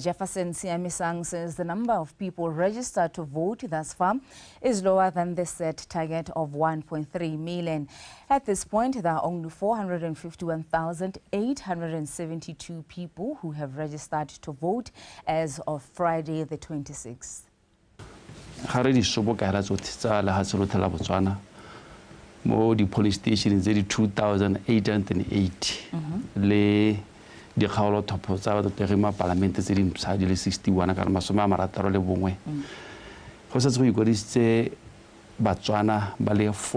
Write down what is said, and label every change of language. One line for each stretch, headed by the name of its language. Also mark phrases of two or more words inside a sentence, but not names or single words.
English: Jefferson Siamisang says the number of people registered to vote thus far is lower than the set target of 1.3 million. At this point, there are only 451,872 people who have registered to vote as of Friday the 26th.
Tswana: Mo di
English: police stations
Tswana: tse di 2,880 le di kgaolo thopo tsa bategema parlamente tse di mpsa di le 61 ka masome a marataro le bongwe go setse go ikwadisitse Batswana ba le